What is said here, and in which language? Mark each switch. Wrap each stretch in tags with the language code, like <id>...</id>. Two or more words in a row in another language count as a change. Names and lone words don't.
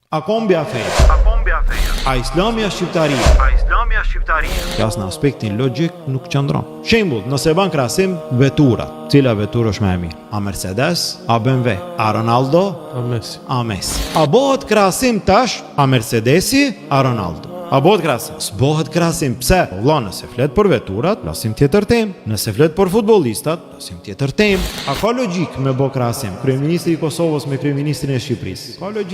<sq>A kombi a feja? A islami a shqiptaria? Jas në aspektin logjik nuk qëndron. Shembull, nëse ban krahasim veturat, cila veturë është më e mirë? A Mercedes, a BMW, a Ronaldo, a Messi? A bëhet krahasim tash a Mercedesi, a Ronaldo? A bëhet krahasim? S'bëhet krahasim. Pse? Valla, nëse flet për veturat, flasim tjetër temë. Nëse flet për futbollistat, flasim tjetër temë. A ka logjik me bë krahasim kryeministri i Kosovës me kryeministrin e Shqipërisë? Ka logjik.</sq>